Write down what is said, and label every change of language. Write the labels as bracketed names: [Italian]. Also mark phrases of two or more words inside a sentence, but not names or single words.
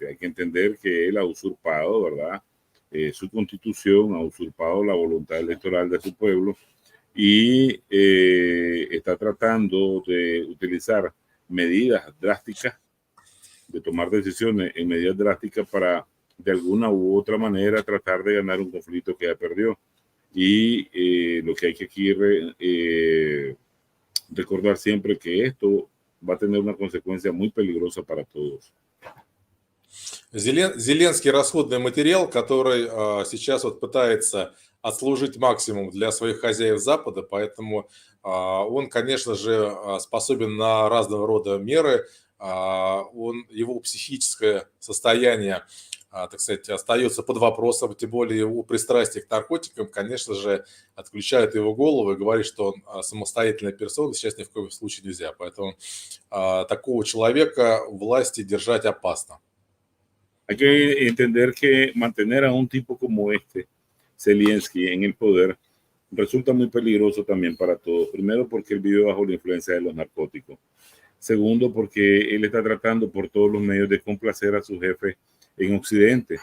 [Spanish] Hay que entender que él ha usurpado, ¿verdad? Su constitución, ha usurpado la voluntad electoral de su pueblo y está tratando de utilizar medidas drásticas, de tomar decisiones en medidas drásticas para de alguna u otra manera tratar de ganar un conflicto que ya perdió. Y lo que hay que aquí recordar siempre que esto va a tener una consecuencia muy peligrosa para todos. [Russian] Зеленский расходный материал, который сейчас вот пытается отслужить максимум для своих хозяев Запада, поэтому он, конечно же, способен на разного рода меры, его психическое состояние, так сказать, остается под вопросом, тем более его пристрастие к наркотикам, конечно же, отключает его голову и говорит, что он самостоятельная персона, сейчас ни в коем случае нельзя. Поэтому такого человека власти держать опасно. [Spanish] Hay que entender que mantener a un tipo como Zelensky, en el poder, resulta muy peligroso también para todos. Primero, porque él vive bajo la influencia de los narcóticos. Segundo, porque él está tratando por todos los medios de complacer a su jefe en Occidente.